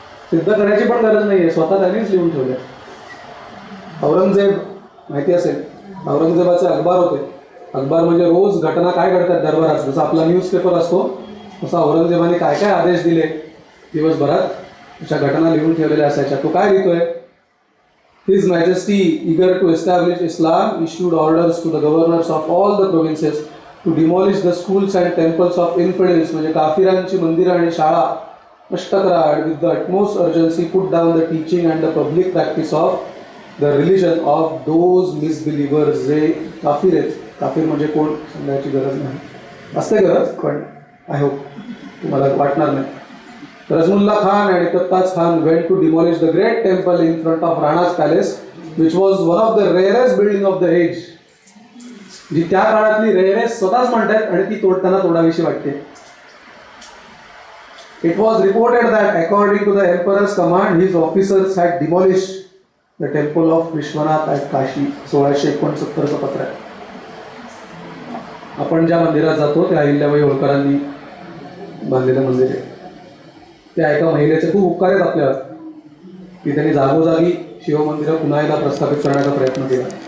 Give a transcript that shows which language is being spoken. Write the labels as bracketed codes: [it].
[mr] सिद्ध करण्याची पण गरज नाही आहे, स्वतः त्यांनीच लिहून ठेवले. औरंगजेब माहिती असेल, औरंगजेबाचे अखबार होते. अखबार म्हणजे रोज घटना काय घडतात दरबारात, जसं आपला न्यूजपेपर असतो तसा औरंगजेबाने काय काय आदेश दिले दिवसभरात अशा घटना लिहून ठेवलेल्या असायच्या. तो काय लिहितोय, [en] His Majesty, eager to establish Islam, issued orders to the governors of all the provinces to demolish the schools and temples of infidels, [mr] म्हणजे काफिरांची मंदिरं आणि शाळा नष्ट करा. [en] and with the utmost urgency put down the teaching and the public practice of the religion of those misbelievers. [mr] जे काफिर आहेत, काफिर म्हणजे कोण सांगायची गरज नाही, असते गरज पण [en] I hope [mr] तुम्हाला वाटणार नाही. [en] Razmullah Khan and Iqtaz Khan went to demolish the great temple in front of Rana's palace, which was one of the rarest building of the age. [mr] जी त्या काळातली रेअरेस्ट स्वतःच म्हणतात आणि ती तोडताना तोडावीशी वाटते. [en] It was reported that according to the emperor's command, his officers had demolished the temple of Vishwanath at Kashi. [mr] 1669चं पत्र आहे. आपण ज्या मंदिरात जातो ते अहिल्याबाई होळकरांनी बांधलेलं मंदिर आहे. त्या एका महिलेचे खूप उपकार आहेत आपल्यावर की त्यांनी जागोजागी शिवमंदिरं पुन्हा एकदा प्रस्थापित करण्याचा प्रयत्न केला.